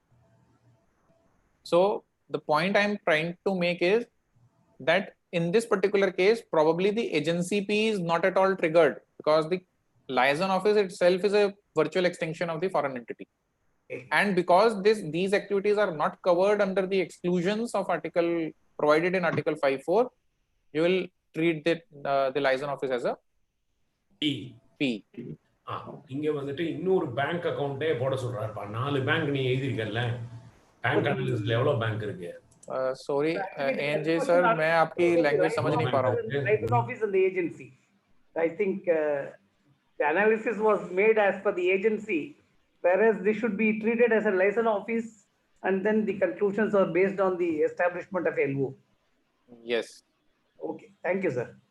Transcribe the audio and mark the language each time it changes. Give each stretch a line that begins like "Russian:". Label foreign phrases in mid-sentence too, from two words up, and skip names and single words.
English: So the point I'm trying to make is that in this particular case, probably the agency P is not at all triggered because the liaison office itself is a virtual extension of the foreign entity. And because these activities are not covered under the exclusions of article provided in Article 5.4, you will treat the liaison office as a P.
Tamil: இங்க வந்துட்டு இன்னொரு
English: bank account
Tamil: போட சொல்றாருப்பா. 4 பேங்க் நீ எழுதிருக்கல.
English: bank analyst
Tamil: எவ்வளவு பேங்க் இருக்கு?
Hindi: Sorry, ANJ sir, मैं आपकी language समझ नहीं पा रहा हूँ.
English: Liaison office and the agency. I think the analysis was made as per the agency, whereas this should be treated as a liaison office, and then the conclusions are based on the establishment of LO. Yes. Okay, thank you, sir.